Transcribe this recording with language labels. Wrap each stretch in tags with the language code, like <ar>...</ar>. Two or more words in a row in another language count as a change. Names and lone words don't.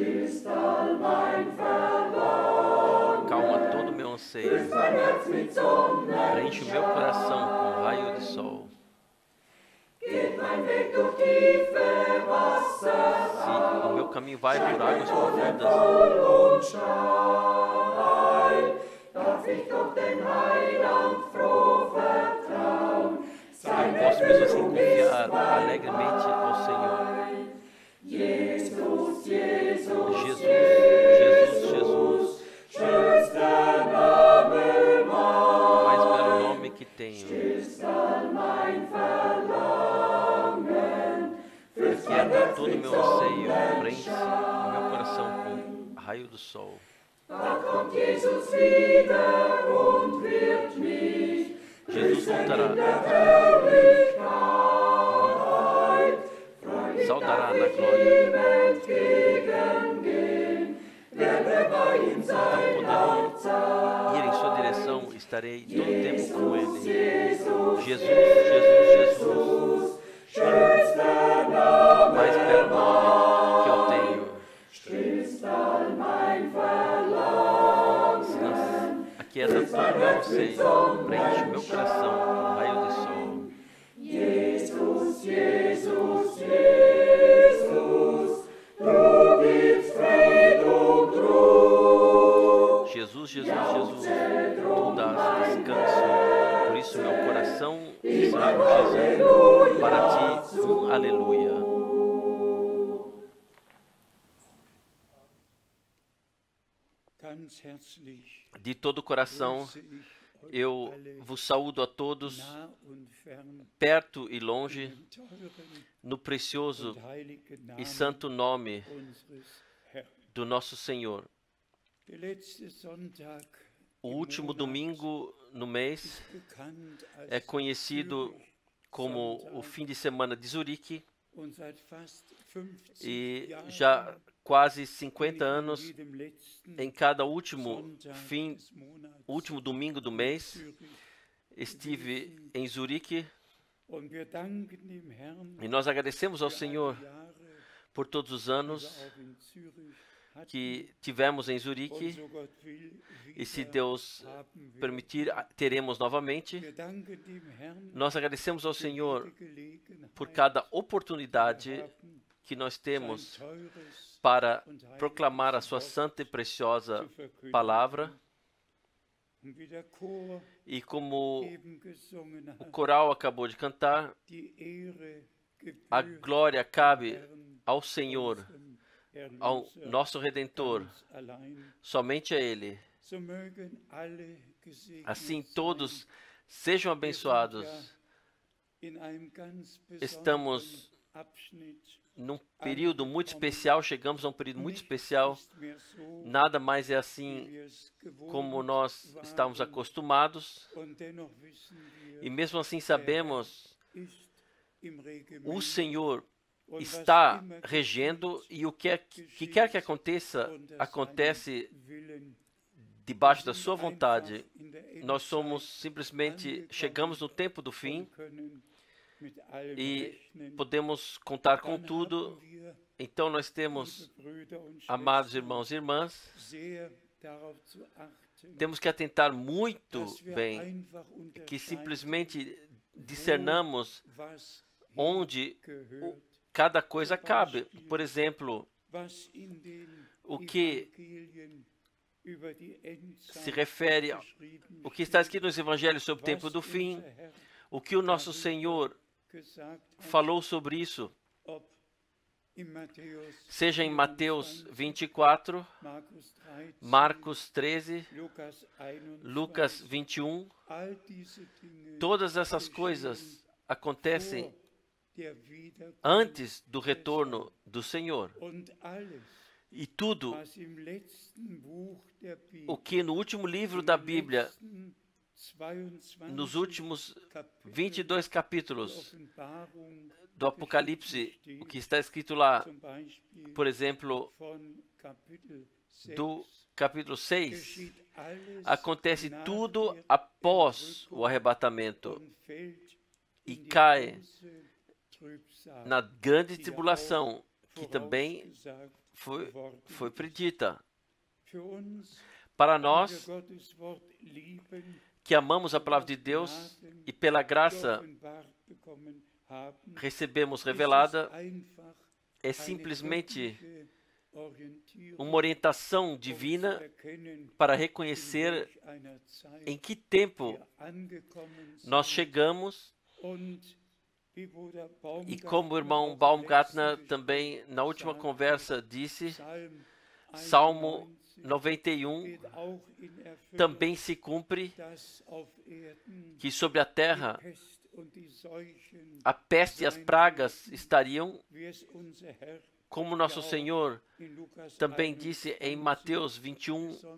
<pt>Calma todo o meu anseio, preenche o meu coração com um raio de sol. Se o meu caminho vai por águas profundas,</pt> <de>darf ich doch den Heiland froh vertrauen.</de> <pt>posso mesmo assim confiar alegremente ao Senhor. Jesus, Jesus, Jesus, Jesus, Jesus,</pt> <de>schönster Name</de> <pt>o mais belo nome que tenho.</pt> <de>mein Verlangen,</de> <pt>Aquieta todo o meu anseio, preenche o meu coração com o raio do sol.</pt> <de>da kommt Jesus wieder und wird mich</de> <pt>Jesus voltará, saudará na glória.</pt> <de>entgegengehen, werde bei ihm</de> <pt>Então</pt> <de>sein,</de> <pt>poderei ir em sua direção, estarei todo o tempo com Ele. Jesus, Jesus, Jesus, Jesus,</pt> <de>schönster</de> <pt>o</pt> <de>Name,</de> <pt>mais belo nome que eu tenho.</pt> <de>stillst all mein Verlangen,</de> <pt>Aquieta todo o meu anseio, preenche o meu coração com o raio do sol. Jesus, Jesus, Jesus,</pt> <de>du gibst Frieden und Ruhe.</de> <pt>Jesus, Jesus, Jesus, tu dás descanso. Por isso meu coração se regozija. Para ti, aleluia.</pt> <de>Ganz herzlich</de> <pt>De todo o coração,</pt> <de>grüße ich euch</de> <pt>eu</pt> <de>alle</de> <pt>vos saúdo a todos,</pt> <de>nah und fern</de> <pt>perto e longe,</pt> <de>im teuren</de> <pt>no precioso</pt> <de>und heiligen</de> <pt>e</pt> <de>Namen</de> <pt>santo nome</pt> <de>unseres Herrn.</de> <pt>do nosso Senhor.</pt> <de>Der letzte Sonntag</de> <pt>O</pt> <de>im</de> <pt>último</pt> <de>Monat</de> <pt>domingo no mês</pt> <de>ist bekannt als</de> <pt>é conhecido Zürich como o fim de semana de Zurique</pt> <de>und seit fast 50</de> <pt>e</pt> <de>Jahren</de> <pt>já quase</pt> <de>bin</de> <pt>50</pt> <de>ich an</de> <pt>anos</pt> <de>jedem letzten</de> <pt>em cada último</pt> <de>Sonntag</de> <pt>fim,</pt> <de>des Monats</de> <pt>último domingo do</pt> <de>in</de> <pt>mês,</pt> <de>Zürich.</de> <pt>estive em Zurique</pt> <de>Und wir danken dem Herrn</de> <pt>e nós agradecemos ao</pt> <de>für all</de> <pt>Senhor</pt> <de>die Jahre,</de> <pt>por todos os</pt> <de>die wir</de> <pt>anos</pt> <de>auch in Zürich hatten.</de> <pt>que tivemos em</pt> <de>Und</de> <pt>Zurique</pt> <de>so Gott will,</de> <pt>e se</pt> <de>wieder</de> <pt>Deus</pt> <de>haben wir.</de> <pt>permitir, teremos novamente.</pt> <de>Wir danken dem Herrn</de> <pt>Nós agradecemos ao</pt> <de>für</de> <pt>Senhor</pt> <de>jede Gelegenheit,</de> <pt>por cada</pt> <de>die</de> <pt>oportunidade</pt> <de>wir haben,</de> <pt>que nós</pt> <de>sein</de> <pt>temos</pt> <de>teures</de> <pt>para</pt> <de>und heiliges</de> <pt>proclamar a sua</pt> <de>Wort</de> <pt>santa e preciosa</pt> <de>zu verkündigen.</de> <pt>palavra.</pt> <de>Und wie der Chor</de> <pt>E como</pt> <de>eben gesungen</de> <pt>o</pt> <de>hat,</de> <pt>coral acabou de cantar,</pt> <de>die Ehre</de> <pt>a</pt> <de>gebührt</de> <pt>glória cabe</pt> <de>Herrn,</de> <pt>ao Senhor,</pt> <de>unserem</de> <pt>ao</pt> <de>Erlöser,</de> <pt>nosso Redentor,</pt> <de>ganz allein.</de> <pt>somente a Ele.</pt> <de>So mögen alle gesegnet</de> <pt>Assim</pt> <de>sein.</de> <pt>todos sejam abençoados.</pt> <de>In einem ganz</de> <pt>Estamos</pt> <de>besonderen Abschnitt.</de> <pt>num período muito especial, chegamos a um período muito especial.</pt> <de>Nicht mehr so,</de> <pt>Nada mais é</pt> <de>wie</de> <pt>assim</pt> <de>wir es gewohnt</de> <pt>como nós estamos</pt> <de>waren.</de> <pt>acostumados.</pt> <de>Und dennoch wissen</de> <pt>E</pt> <de>wir,</de> <pt>mesmo assim sabemos,</pt> <de>ist im Regiment.</de> <pt>o Senhor</pt> <de>Und was</de> <pt>está</pt> <de>immer</de> <pt>regendo</pt> <de>geschieht,</de> <pt>e o que quer que aconteça,</pt> <de>unter</de> <pt>acontece</pt> <de>seinem Willen.</de> <pt>debaixo da</pt> <de>Wir</de> <pt>sua</pt> <de>sind</de> <pt>vontade.</pt> <de>einfach in der</de> <pt>Nós somos</pt> <de>Endzeit</de> <pt>simplesmente, chegamos no tempo do fim</pt> <de>und können mit allem</de> <pt>e</pt> <de>rechnen.</de> <pt>podemos contar com</pt> <de>Dann</de> <pt>tudo.</pt> <de>haben wir,</de> <pt>Então nós temos,</pt> <de>liebe Brüder und</de> <pt>amados</pt> <de>Schwestern,</de> <pt>irmãos e irmãs,</pt> <de>sehr darauf zu achten,</de> <pt>temos que atentar muito</pt> <de>dass wir</de> <pt>bem,</pt> <de>einfach</de> <pt>que</pt> <de>unterscheiden,</de> <pt>simplesmente discernamos</pt> <de>was</de> <pt>onde</pt> <de>hingehört,</de> <pt>cada coisa cabe. Por exemplo,</pt> <de>was in den</de> <pt>o que</pt> <de>Evangelien über die Endzeit</de> <pt>se refere</pt> <de>geschrieben</de> <pt>o que está</pt> <de>steht,</de> <pt>escrito nos evangelhos sobre o tempo</pt> <de>was</de> <pt>do fim,</pt> <de>unser Herr</de> <pt>o que o nosso Senhor</pt> <de>gesagt hat,</de> <pt>falou sobre isso,</pt> <de>ob in Matthäus</de> <pt>seja em Mateus</pt> <de>24,</de> <pt>24,</pt> <de>Markus 13,</de> <pt>Marcos 13,</pt> <de>Lukas 21,</de> <pt>Lucas 21,</pt> <de>all diese Dinge</de> <pt>todas essas</pt> <de>geschehen</de> <pt>coisas acontecem</pt> <de>vor der Wiederkunft</de> <pt>antes do</pt> <de>des</de> <pt>retorno do Senhor.</pt> <de>Herrn. Und alles,</de> <pt>E tudo</pt> <de>was im letzten Buch der</de> <pt>o</pt> <de>Bibel,</de> <pt>que no último livro da Bíblia,</pt> <de>letzten 22</de> <pt>nos últimos</pt> <de>Kapiteln</de> <pt>22</pt> <de>der</de> <pt>capítulos</pt> <de>Offenbarung</de> <pt>do Apocalipse,</pt> <de>geschrieben</de> <pt>o que</pt> <de>steht,</de> <pt>está escrito lá,</pt> <de>zum Beispiel</de> <pt>por exemplo,</pt> <de>von Kapitel 6,</de> <pt>do capítulo 6,</pt> <de>geschieht alles</de> <pt>acontece</pt> <de>nach</de> <pt>tudo</pt> <de>der</de> <pt>após o</pt> <de>Entrückung</de> <pt>arrebatamento</pt> <de>und fällt</de> <pt>e</pt> <de>in die</de> <pt>cai</pt> <de>große Trübsal,</de> <pt>na grande</pt> <de>die</de> <pt>tribulação,</pt> <de>auch</de> <pt>que também</pt> <de>vorausgesagt</de> <pt>foi</pt> <de>worden ist.</de> <pt>predita.</pt> <de>Für uns,</de> <pt>Para</pt> <de>die</de> <pt>nós</pt> <de>wir Gottes Wort lieben,</de> <pt>que amamos a palavra de Deus e pela graça</pt> <de>geoffenbart bekommen haben,</de> <pt>recebemos</pt> <de>ist es</de> <pt>revelada,</pt> <de>einfach</de> <pt>é</pt> <de>eine</de> <pt>simplesmente</pt> <de>göttliche Orientierung,</de> <pt>uma orientação</pt> <de>um</de> <pt>divina</pt> <de>zu erkennen,</de> <pt>para</pt> <de>in</de> <pt>reconhecer</pt> <de>welch einer Zeit</de> <pt>em que tempo</pt> <de>wir angekommen</de> <pt>nós</pt> <de>sind</de> <pt>chegamos</pt> <de>und</de> <pt>E como o irmão Baumgartner também na última conversa disse, Salmo 91 também se cumpre, que sobre a terra a peste e as pragas estariam, como nosso Senhor também disse em Mateus 21,</pt>